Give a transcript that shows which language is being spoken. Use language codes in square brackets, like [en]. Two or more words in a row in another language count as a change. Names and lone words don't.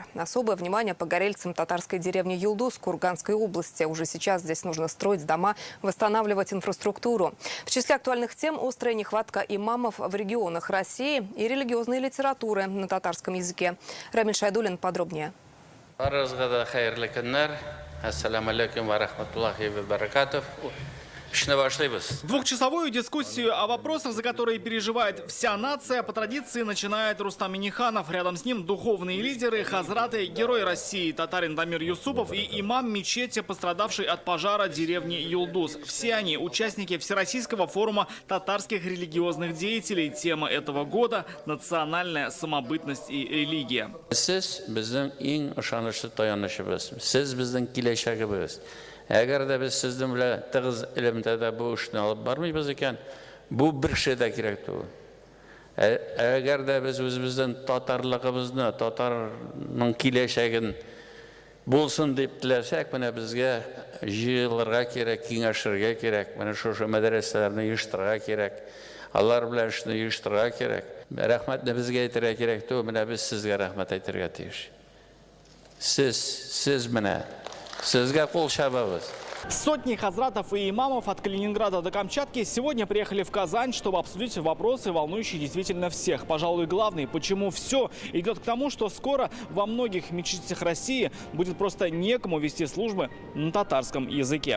[ru] Особое внимание погорельцам татарской деревни Юлдуз Курганской области. Уже сейчас здесь нужно строить дома, восстанавливать инфраструктуру. В числе актуальных тем острая нехватка имамов в регионах России и религиозной литературы на татарском языке. Рамиль Шайдуллин подробнее. [ar] السلام عليكم ورحمة الله وبركاته. [ru] Двухчасовую дискуссию о вопросах, за которые переживает вся нация, по традиции начинает Рустам Минниханов. Рядом с ним духовные лидеры, хазраты, герой России, татарин Дамир Юсупов и имам мечети, пострадавший от пожара деревни Юлдуз. Все они участники Всероссийского форума татарских религиозных деятелей. Тема этого года – национальная самобытность и религия. [tt] Әгәр дә без сездән белән тыгыз элемтәдә бу эшне алып бармыйбыз икән, бу бер шәйдә кирәк түгел. Әгәр дә без үзебездән татарлыгыбызны, татарның киләчәген булсын дип теләсәк, менә безгә җыелырга кирәк, киңәшергә кирәк, менә шушы мәдрәсәләрне оештырырга кирәк, алар белән эшне оештырырга кирәк. Рәхмәтне безгә әйтергә кирәк түгел, менә biz сезгә рәхмәт әйтергә тиеш. Сез менә [ru] Сотни хазратов и имамов от Калининграда до Камчатки сегодня приехали в Казань, чтобы обсудить вопросы, волнующие действительно всех. Пожалуй, главный, почему все идет к тому, что скоро во многих мечетях России будет просто некому вести службы на татарском языке.